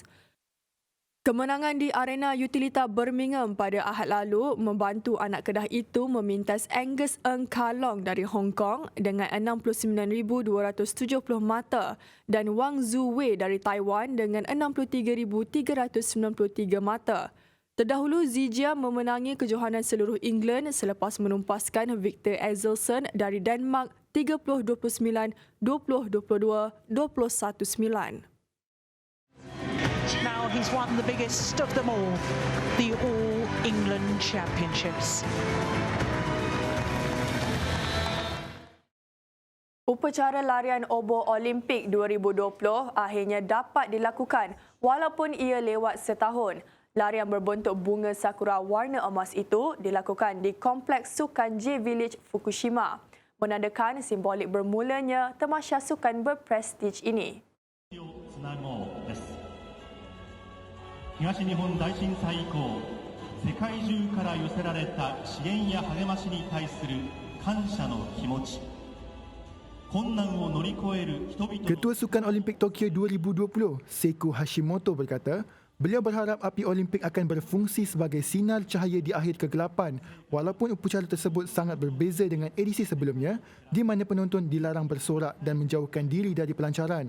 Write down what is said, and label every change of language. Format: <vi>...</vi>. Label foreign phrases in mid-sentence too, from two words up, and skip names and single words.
<ms>Kemenangan di arena utilita Birmingham pada Ahad lalu membantu anak Kedah itu memintas Angus Eng Kalong dari Hong Kong dengan 69,270 mata dan Wang Zuwei dari Taiwan dengan 63,393 mata. Terdahulu, Zijia memenangi kejohanan seluruh England selepas menumpaskan Victor Axelsen dari Denmark 30-29, 20-22, 21-9.</ms> <en>Now he's won the biggest of them all, the All England Championships.</en> <ms>Upacara larian obor Olimpik 2020 akhirnya dapat dilakukan walaupun ia lewat setahun. Larian berbentuk bunga sakura warna emas itu dilakukan di Kompleks Sukan J Village Fukushima, menandakan simbolik bermulanya tamasya sukan berprestij ini.</ms> <ja>東日本大震災以降、世界中から寄せられた支援や励ましに対する感謝の気持ち、困難を乗り越える人々。</ja> <ms>Ketua Sukan Olimpik Tokyo 2020, Seiko Hashimoto berkata, beliau berharap api Olimpik akan berfungsi sebagai sinar cahaya di akhir kegelapan walaupun upacara tersebut sangat berbeza dengan edisi sebelumnya di mana penonton dilarang bersorak dan menjauhkan diri dari pelancaran.</ms>